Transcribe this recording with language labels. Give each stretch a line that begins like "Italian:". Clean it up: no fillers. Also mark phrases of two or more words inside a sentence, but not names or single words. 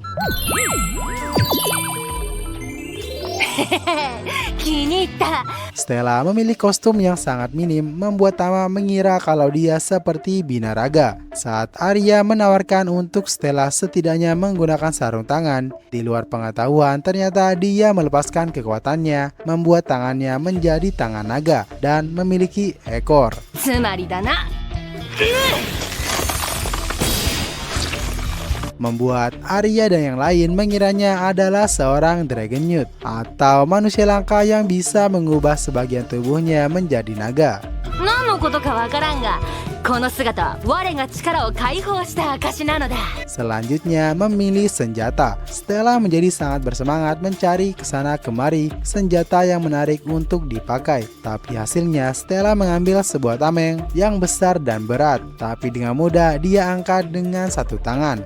Indonesian: Stella memilih kostum yang sangat minim, membuat Tama mengira kalau dia seperti Binaraga. Saat Arya menawarkan untuk Stella setidaknya menggunakan sarung tangan, di luar pengetahuan ternyata dia melepaskan kekuatannya, membuat tangannya menjadi tangan naga dan memiliki ekor.
Japanese: つまりだな。
Indonesian: Membuat Arya dan yang lain mengiranya adalah seorang
English: Dragon Newt
Indonesian: atau manusia langka yang bisa mengubah sebagian tubuhnya menjadi naga.
Japanese: 何のことかわからんが、この姿は我が力を解放した証なのだ。
Indonesian: Selanjutnya memilih senjata. Stella menjadi sangat bersemangat mencari kesana kemari senjata yang menarik untuk dipakai. Tapi hasilnya Stella mengambil sebuah tameng yang besar dan berat. Tapi dengan mudah dia angkat dengan satu tangan.